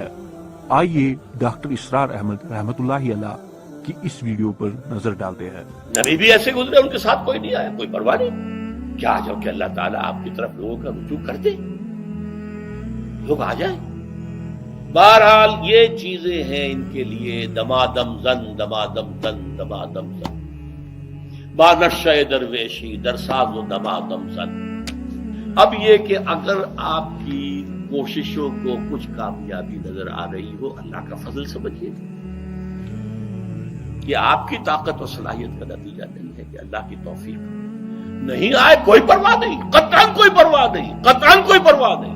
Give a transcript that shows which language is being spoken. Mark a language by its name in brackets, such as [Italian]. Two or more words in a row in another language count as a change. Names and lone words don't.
[Urdu] آئیے ڈاکٹر اسرار احمد رحمۃ اللہ علیہ کی اس ویڈیو پر نظر ڈالتے ہیں۔ نبی بھی ایسے گزرے، ان کے ساتھ کوئی نہیں آیا، کوئی پرواہ نہیں۔ کیا جو کہ اللہ تعالیٰ آپ کی طرف لوگوں کا رجوع کر دے، لوگ آ جائیں۔ بہرحال یہ چیزیں ہیں ان کے لیے [Persian] دمادم زن، دمادم زن، دمادم زن، بانشہ درویشی درساز و دمادم زن۔ [Urdu] اب یہ کہ اگر آپ کی کوششوں کو کچھ کامیابی نظر آ رہی ہو، اللہ کا فضل سمجھیے، یہ آپ کی طاقت و صلاحیت کا نتیجہ نہیں ہے، کہ اللہ کی توفیق نہیں آئے کوئی پرواہ نہیں، قطعاً کوئی پرواہ نہیں، قطعاً کوئی پرواہ نہیں۔